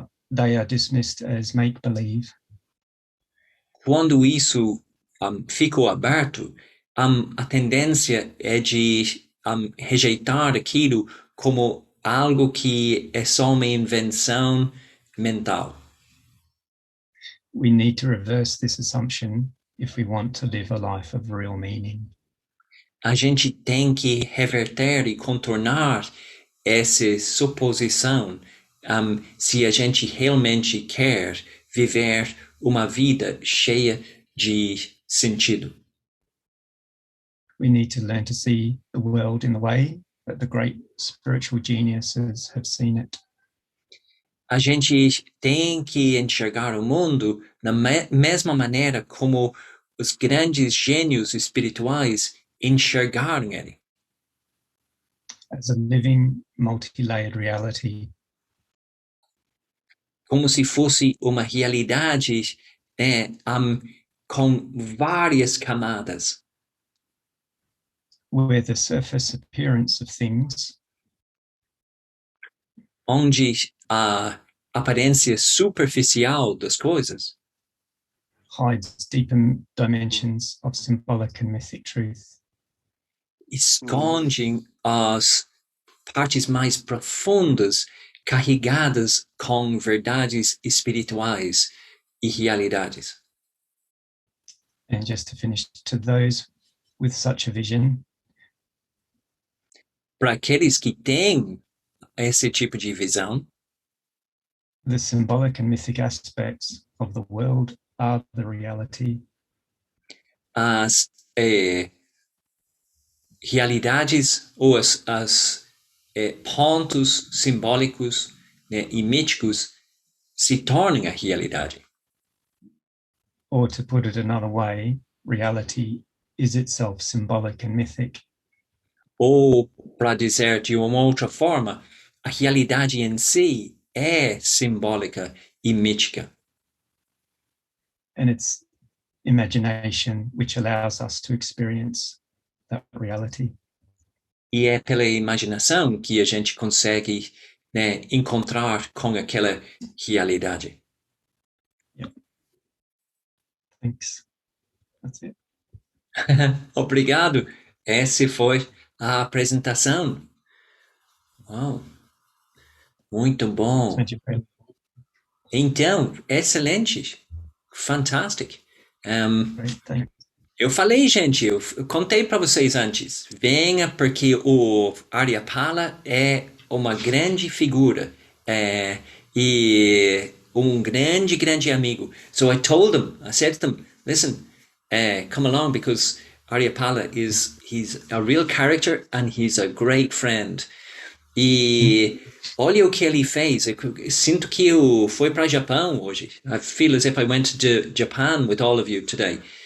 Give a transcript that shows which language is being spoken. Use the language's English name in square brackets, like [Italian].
[English] they are dismissed as make-believe. [Portuguese] Quando isso ficou aberto, a tendência é de rejeitar aquilo como algo que é só uma invenção mental. [English] We need to reverse this assumption if we want to live a life of real meaning. [Portuguese] A gente tem que reverter e contornar essa suposição se a gente realmente quer viver uma vida cheia de sentido. [English] We need to learn to see the world in the way that the great spiritual geniuses have seen it. [Portuguese] A gente tem que enxergar o mundo na mesma maneira como os grandes gênios espirituais enxergaram ele. [English] As a living, multi-layered reality. [Portuguese] Como se fosse uma realidade com várias camadas. [English] Where the surface appearance of things [Portuguese] onde a aparência superficial das coisas [English] hides deeper dimensions of symbolic and mythic truth. [Portuguese] Escondem as partes mais profundas carregadas com verdades espirituais e realidades. [English] And just to finish, to those with such a vision, [Portuguese] para aqueles que têm esse tipo de visão, [English] the symbolic and mythic aspects of the world are the reality. [Portuguese] As realidades ou as pontos simbólicos, né, e míticos se tornam a realidade. [English] Or to put it another way, reality is itself symbolic and mythic. [Portuguese] Ou, para dizer de uma outra forma, a realidade em si é simbólica e mítica. [English] and it's imagination which allows us to experience that reality. [Portuguese] E é pela imaginação que a gente consegue, né, encontrar com aquela realidade. [English] Yeah. Thanks. That's it. [Portuguese] Obrigado. Essa foi a apresentação. Uau. Muito bom. [English] Thank you. [Portuguese] Então, excelente. Fantástico. [English] Great, thanks. [Portuguese] Eu falei, gente, eu contei para vocês antes. Venha porque o Aryapala é uma grande figura e grande amigo. [English] So I said to them, listen, come along because Aryapala he's a real character and he's a great friend. [Portuguese] E olha o que ele fez. Eu sinto que eu fui para Japão hoje. [English] I feel as if I went to Japan with all of you today.